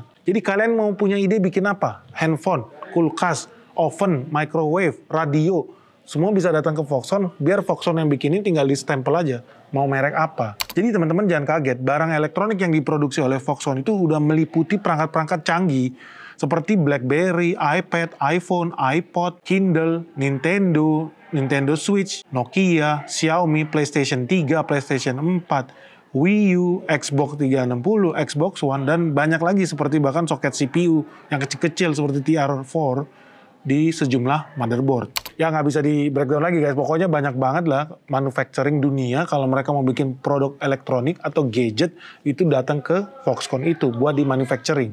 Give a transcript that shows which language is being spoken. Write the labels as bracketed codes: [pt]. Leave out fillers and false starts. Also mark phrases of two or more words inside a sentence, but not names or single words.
[id] Jadi kalian mau punya ide bikin apa? Handphone, kulkas, oven, microwave, radio, semua bisa datang ke Foxconn, biar Foxconn yang bikinin tinggal di stempel aja, mau merek apa. Jadi teman-teman jangan kaget, barang elektronik yang diproduksi oleh Foxconn itu udah meliputi perangkat-perangkat canggih, seperti BlackBerry, iPad, iPhone, iPod, Kindle, Nintendo Switch, Nokia, Xiaomi, PlayStation 3, PlayStation 4, Wii U, Xbox 360, Xbox One, dan banyak lagi seperti bahkan soket CPU yang kecil-kecil seperti TR4 di sejumlah motherboard. Ya nggak bisa di breakdown lagi guys, pokoknya banyak banget lah manufacturing dunia kalau mereka mau bikin produk elektronik atau gadget itu datang ke Foxconn itu buat di manufacturing.